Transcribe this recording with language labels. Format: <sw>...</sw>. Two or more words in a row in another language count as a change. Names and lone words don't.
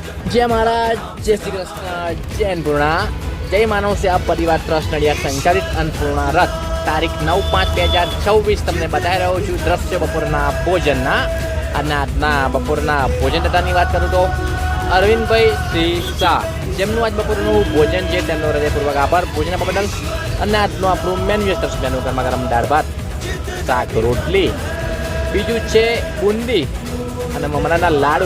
<gu>જય મહારાજ, જય શ્રી કૃષ્ણ, જય અન્નપૂર્ણા, જય માનવ સેવા પરિવાર ટ્રસ્ટ નડિયાદ સંચાલિત અન્નપૂર્ણા રથ તારીખ 9/5/2024 તમને બતાવી રહ્યો છું દ્રશ્ય બપોરના ભોજનના. અને આજના બપોરના ભોજન થતાની વાત કરું તો અરવિંદભાઈ શ્રી શાહ, જેમનું આજ બપોરનું ભોજન છે તેમનો હૃદયપૂર્વક આભાર ભોજન આપવા બદલ. અને આજનું આપણું મેન્યુ તરફ મેનુ ગરમા ગરમ દાળ ભાત, શાક, રોટલી, બીજું છે બુંદી અને મમરાના લાડુ.</gu>